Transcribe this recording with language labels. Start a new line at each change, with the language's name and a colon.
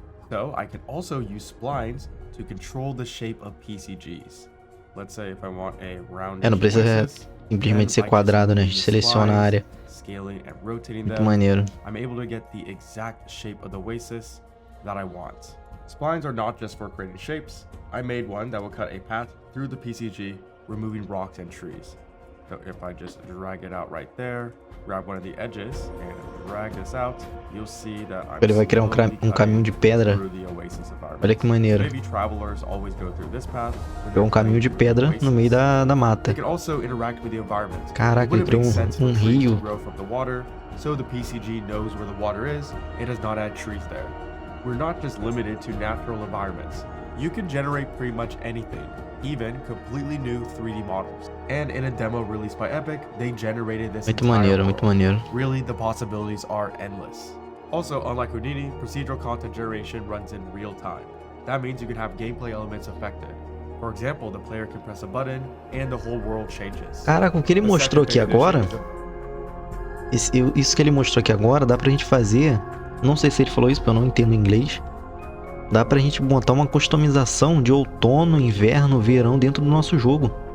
English: So I can also use splines to control the shape of PCGs. Let's say if I want a round
Portuguese: não precisa simplesmente ser quadrado, né? A gente seleciona a área. Muito maneiro.
English: I'm able to get the exact shape of the oasis that I want. Splines are not just for creating shapes. I made one that will cut a path through the PCG, removing rocks and trees. So if I just drag it out right there, grab one of the edges and drag this out, you'll see that I'm
Portuguese: Ele vai criar um caminho de pedra Olha que maneiro.
English: Maybe travelers always go through this path.
Portuguese: É um caminho de pedra no meio da mata.
English: They can also interact with the environment.
Portuguese: Caraca, ele criou um rio.
English: Grow from the water, so the PCG knows where the water is and does not add trees there. We're not just limited to natural environments. You can generate pretty much anything, even completely new 3D models. And in a demo released by Epic, they generated this
Portuguese: Muito
English: entire
Portuguese: maneiro,
English: world.
Portuguese: muito maneiro.
English: Really, the possibilities are endless. Also, unlike Houdini, procedural content generation runs in real time. That means you can have gameplay elements affected. For example, the player can press a button and the whole world changes.
Portuguese: Caraca, o que ele mostrou aqui agora, isso que ele mostrou aqui agora, dá pra gente fazer, não sei se ele falou isso porque eu não entendo inglês, dá pra gente montar uma customização de outono, inverno, verão dentro do nosso jogo.